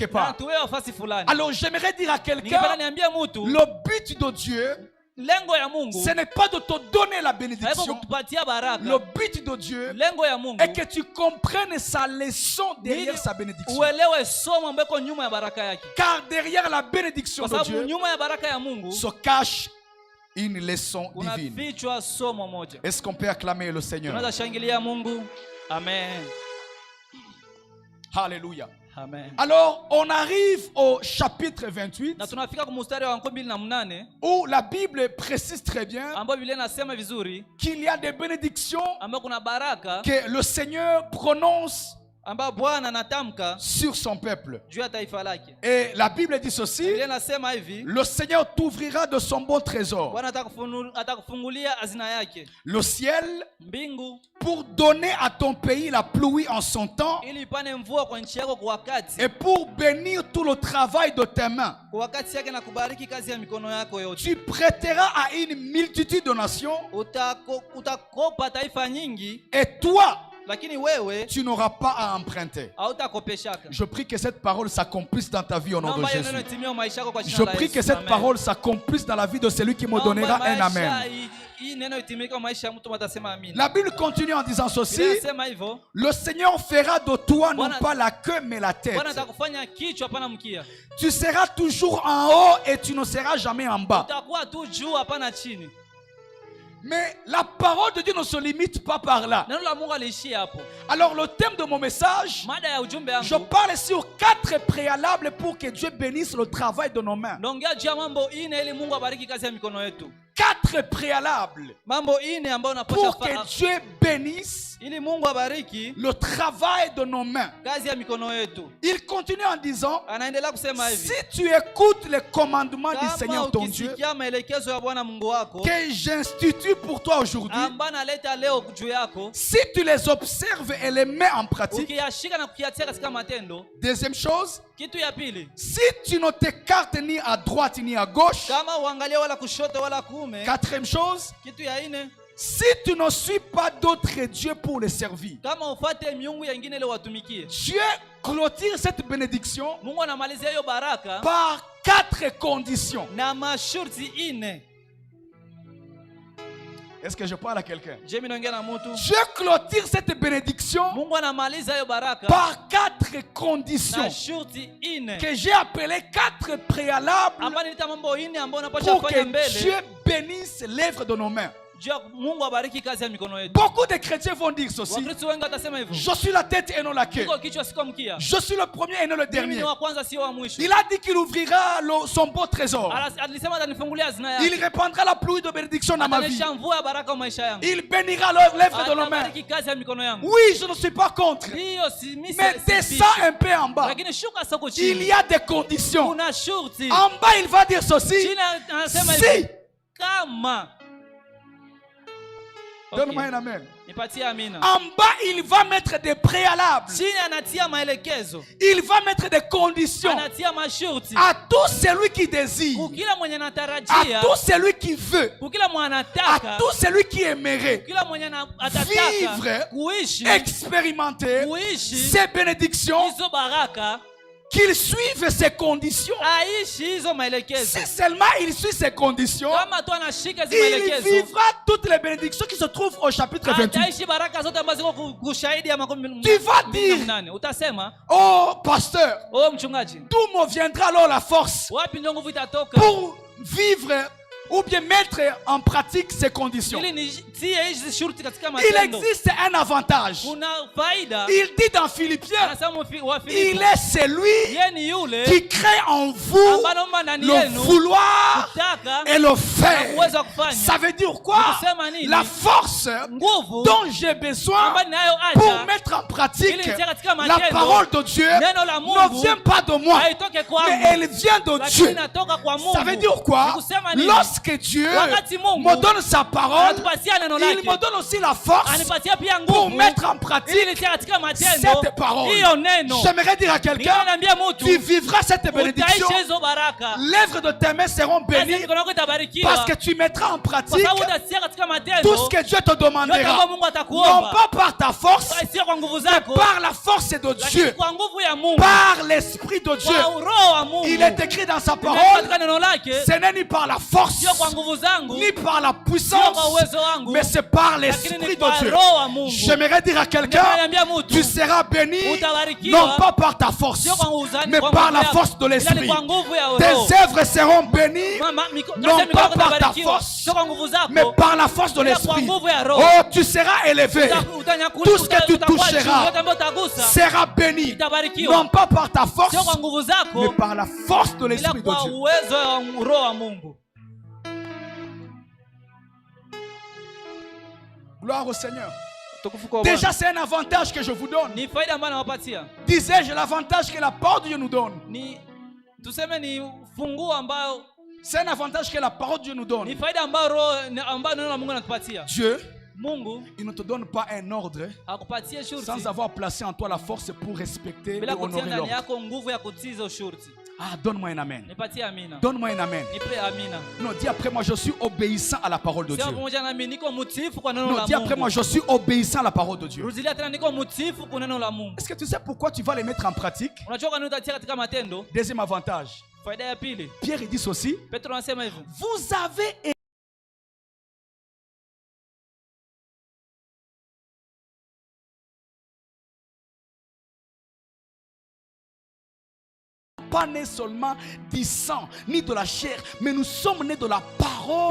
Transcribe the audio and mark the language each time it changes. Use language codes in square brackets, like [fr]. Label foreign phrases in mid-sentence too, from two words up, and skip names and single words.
[sw] na part. tuwe nafasi fulani. [fr] Alors j'aimerais dire à [sw] Ningependa [fr] quelqu'un, [sw] niambie mtu [fr] le but de Dieu, [sw] lengo ya Mungu [fr] ce n'est pas de te donner la [sw] haiko [fr] bénédiction. [sw] kutupatia baraka. [fr] Le but de Dieu [sw] Lengo ya Mungu [fr] est que tu comprennes sa leçon [sw] ili [fr] derrière sa bénédiction. [sw] uelewe somo ambalo iko nyuma ya baraka yake. [fr] Car derrière la bénédiction [sw] Kwa [fr] de [sw] sababu [fr] Dieu [sw] nyuma ya baraka ya Mungu [fr] se cache une leçon [sw] kuna [fr] divine. [sw] vichwa somo moja. [fr] Est-ce qu'on peut acclamer le Seigneur? [sw] Tunaweza shangilia Mungu. Amen. Alléluia. Amen. [fr] Alors, on arrive au chapitre 28 [sw] Na tunafika kwa mstari wa 28 [fr] où la Bible précise très bien [sw] ambao Biblia inasema vizuri [fr] qu'il y a des bénédictions [sw] ambao kuna baraka [fr] que le Seigneur prononce [sw] ambao Bwana anatamka [fr] sur son peuple. [sw] juu ya taifa lake. [fr] Et la Bible dit ceci, [sw] Biblia inasema hivi, [fr] le Seigneur t'ouvrira de son bon trésor, [sw] Bwana atakufungulia hazina yake, [fr] le ciel, [sw] mbingu, [fr] pour donner à ton pays la pluie en son temps [sw] ili ipane mvua kwa nchi yako kwa wakati, [fr] et pour bénir tout le travail de tes mains. [sw] kwa wakati yake, na kubariki kazi ya mikono yako yote. [fr] Tu prêteras à une multitude de nations [sw] Utakopa taifa nyingi, [fr] et toi, [sw] lakini wewe [fr] tu n'auras pas à emprunter. [sw] hautakopeshaka. [fr] Je prie que cette parole s'accomplisse dans ta vie au nom de [sw] Naomba hiyo [fr] Jésus. [sw] neno itimie maisha yako kwa jina Je la [fr] prie que [sw] Yesu. [fr] cette [sw] Amen. [fr] parole s'accomplisse dans la vie de celui qui me [sw] Naomba [fr] donnera un [sw] maisha [fr] amen. [sw] hii neno itimie kwa maisha ya mtu atasema amina. [fr] La Bible continue en disant ceci, [sw] Biblia inasema hivyo, [fr] le Seigneur fera de toi non [sw] Bwana- [fr] pas la queue mais la tête. [sw] Bwana atakufanya kichwa hapana mkia. [fr] Tu seras toujours en haut et tu ne seras jamais en bas. [sw] Utakuwa tu juu hapana chini. [fr] Mais la parole de Dieu ne se limite pas par là. [sw] Neno la Mungu aliishia hapo. [fr] Alors le thème de mon message, [sw] Mada ya ujumbe [fr] je [sw] wangu [fr] parle sur 4 préalables pour que Dieu bénisse le travail de nos mains. [sw] naongea juu ya mambo ine ili Mungu abariki kazi ya mikono yetu. [fr] 4 préalables [sw] Mambo ine ambayo unapaswa [fr] pour que Dieu bénisse [sw] ili Mungu abariki [fr] le travail de nos mains. [sw] kazi ya mikono yetu. [fr] Il continue en disant, [sw] Anaendelea kusema hivi, [fr] si tu écoutes les commandements du [sw] kama [fr] Seigneur ton Dieu, [sw] ukisikia maelekezo ya Bwana Mungu wako [fr] que j'institue pour toi aujourd'hui, [sw] ambayo analeta leo juu yako, [fr] si tu les observes et les mets en pratique, [sw] ukiyashika na kukiatia katika matendo. [fr] deuxième chose, [sw] Kitu ya pili, [fr] si tu ne t'écartes ni à droite ni à gauche, [sw] kama uangalie wala kushoto wala kuume. [fr] quatrième chose, [sw] Kitu ya ine, [fr] si tu ne suis pas d'autres dieux pour les servir. [sw] kama ufate miungu yengine ile watumikie. [fr] Dieu clôture cette bénédiction [sw] Mungu anamalizia hiyo baraka [fr] par 4 conditions. [sw] na masharti ine. [fr] Est-ce que je parle à quelqu'un? [sw] Je mimi naongea na mtu. [fr] Dieu clôture cette bénédiction [sw] Mungu anamaliza hiyo baraka [fr] par 4 [sw] na [fr] conditions [sw] shurti ine, [fr] que j'ai appelées 4 préalables [sw] ambayo nilita mambo ine ambayo unapaswa [fr] pour [sw] kufanya [fr] que Dieu [sw] mbele. [fr] bénisse l'œuvre de nos mains. [sw] Juu ya Mungu abariki kazi ya mikono yetu. [fr] Beaucoup de chrétiens vont dire ceci. [sw] Wakristo wengi watasema hivyo, [fr] Je suis la tête et non la queue. [sw] niko kichwa siko mkia, [fr] Je suis le premier et non le [sw] mimi ni [fr] dernier. [sw] wa kwanza sio wa mwisho. [fr] Il a dit qu'il ouvrira son beau trésor. [sw] Alisema atanifungulia hazina [fr] Il [sw] yake, [fr] répandra la pluie de bénédiction dans ma vie. [sw] atanisha mvua ya baraka kwa maisha yangu, [fr] Il bénira l'œuvre de nos mains. [sw] atabariki kazi ya mikono yangu. [fr] Oui, je ne suis pas contre. [sw] Hiyo si mimi [fr] Mais descends un peu en bas. [sw] lakini shuka soko [fr] Il [sw] chini, [fr] y a des conditions. [sw] kuna shurti. [fr] En bas, il va dire ceci. [sw] Chini anasema [fr] Si. [sw] hivi, kama [fr] Donne-moi [sw] okay, [fr] un amen. [sw] nipatie amina. [fr] En bas, il va mettre des préalables. [sw] Chini anatia maelekezo, [fr] Il va mettre des conditions [sw] anatia mashurti [fr] à tout celui qui désire, [sw] kukila mwenye [fr] à [sw] anatarajia, [fr] tout celui qui veut, [sw] kukila mwenye [fr] à [sw] anataka, [fr] tout celui qui aimerait [sw] kila mwenye atataka [fr] vivre, [sw] kuishi [fr] expérimenter [sw] kuishi [fr] ces bénédictions, [sw] hizo baraka, [fr] qu'il suive ces conditions. [sw] aishi hizo maelekezo. [fr] Si seulement il suit ces conditions, [sw] Kama tu anashika hizo [fr] il [sw] maelekezo, [fr] vivra toutes les bénédictions qui se trouvent au chapitre 28. [sw] ataishi baraka zote ambazo ziko kushahidi ya makumi [fr] Tu vas dire, [sw] nane. Utasema, [fr] oh pasteur, [sw] oh mchungaji, [fr] d'où me viendra alors la force [sw] wapi ndio nguvu itatoka [fr] pour vivre ou bien mettre en pratique ces conditions? [sw] ili nitie hizi shurti katika [fr] Il [sw] matendo? [fr] existe un avantage. [sw] Kuna faida. [fr] Il dit dans Philippiens, [sw] Anasema wa [fr] il [sw] Filipo, [fr] est celui [sw] yeye ni yule [fr] qui crée en vous [sw] ambaye anaomba ndani [fr] le [sw] yenu [fr] vouloir [sw] kutaka [fr] et le [sw] na [fr] faire. [sw] uwezo wa kufanya. [fr] Ça veut dire quoi? [sw] Nikusema nini? [fr] La force [sw] Nguvu [fr] dont j'ai besoin [sw] ambayo ninayo [fr] pour [sw] acha [fr] mettre en pratique [sw] ili nitie katika [fr] la [sw] matendo. [fr] parole de Dieu [sw] Neno la [fr] ne [sw] Mungu [fr] vient pas de moi, [sw] haitoke kwangu, [fr] mais elle vient de [sw] lakini [fr] Dieu. [sw] inatoka kwa Mungu. [fr] Ça veut dire quoi? [sw] Nikusema nini? [fr] Lorsque Dieu [sw] Wakati Mungu [fr] me donne sa parole, [sw] anatupatia neno [fr] il [sw] lake, [fr] me donne aussi la force [sw] anipatia pia [fr] pour [sw] nguvu [fr] mettre en [sw] ili [fr] pratique [sw] nitie katika matendo [fr] cette parole. [sw] hiyo neno. [fr] J'aimerais dire à quelqu'un, [sw] Ninaambia mtu [fr] tu vivras cette bénédiction. [sw] utaishi hizo baraka, [fr] L'œuvre de tes mains seront [sw] kazi ya [fr] bénies [sw] mikono yako itabarikiwa [fr] parce que tu mettras en [sw] kwa [fr] pratique [sw] sababu utatia katika matendo [fr] tout ce que Dieu te [sw] yote ambayo [fr] demandera. [sw] Mungu [fr] Non [sw] atakuomba, [fr] pas par ta force, [sw] sio kwa nguvu [fr] mais [sw] zako, [fr] par la force de [sw] lakini [fr] Dieu, [sw] kwa nguvu ya Mungu, [fr] par l'Esprit de Dieu. [sw] kwa roho wa Mungu. [fr] Il est écrit dans sa [sw] Imeandikwa [fr] parole, [sw] katika neno lake, [fr] ce n'est ni par la force, [sw] sio kwa nguvu zangu, [fr] ni par la [sw] sio kwa [fr] puissance, [sw] uwezo wangu, [fr] mais c'est par [sw] lakini [fr] l'Esprit [sw] ni kwa [fr] de Dieu. [sw] roho wa Mungu. [fr] J'aimerais dire à quelqu'un, [sw] Nikamwambia mtu, [fr] tu seras béni [sw] utabarikiwa, [fr] non pas par ta force, [sw] sio kwa uzani, [fr] mais [sw] kwa [fr] par [sw] nguvu [fr] la [sw] yako, [fr] force de [sw] ila ni [fr] l'Esprit. [sw] kwa nguvu ya roho. [fr] Tes œuvres seront bénies non pas par ta force, [sw] sio kwa nguvu zako, [fr] mais par la force de [sw] ila kwa [fr] l'Esprit. [sw] nguvu ya roho. [fr] Oh, tu seras élevé. [sw] Utanyakuliwa, [fr] Tout ce que tu [sw] utakuwa juu, [fr] toucheras [sw] yote ambayo utagusa [fr] sera béni, [sw] itabarikiwa, [fr] non pas par ta force, [sw] sio kwa nguvu zako, [fr] mais par la force de [sw] ila [fr] l'Esprit de [sw] kwa [fr] Dieu. [sw] uwezo wa roho wa Mungu. [fr] Gloire au Seigneur. [sw] Tukufu kwa [fr] Déjà, [sw] Bwana. [fr] c'est un avantage que je vous donne. [sw] Ni faida ambayo nawapatia. [fr] Disais-je l'avantage que la parole de Dieu nous donne. [sw] Ni tuseme ni funguo ambayo [fr] C'est un avantage que la parole de Dieu nous [sw] ni [fr] donne. [sw] faida ambayo ambayo neno la Mungu anatupatia. [fr] Dieu, [sw] Mungu [fr] il ne te donne pas un ordre [sw] akupatie shurti [fr] sans avoir placé en toi la force pour respecter et [sw] bila kutia [fr] honorer [sw] ndani [fr] l'ordre. [sw] yako nguvu ya kutii hizo shurti. [fr] Ah, donne-moi un amen. [sw] Nipatie amina. [fr] Donne-moi un amen. [sw] Nipe amina. [fr] Non, dis après moi, je suis obéissant à la parole de [sw] Sema [fr] Dieu. [sw] pamoja nami niko mtiifu kwa neno [fr] Non, [sw] la [fr] dis après moi, [sw] Mungu. [fr] je suis obéissant à la parole de Dieu. [sw] Rudilia tena niko mtiifu kwa neno la Mungu. [fr] Est-ce que tu sais pourquoi tu vas les mettre en pratique? [sw] Unajua kwa nini utatia katika matendo? [fr] Deuxième avantage. [sw] Faida ya pili. [fr] Pierre il dit ceci. [sw] Petro anasema hivi. [fr] Vous avez pas nés seulement du sang ni de la chair, mais nous sommes nés de la parole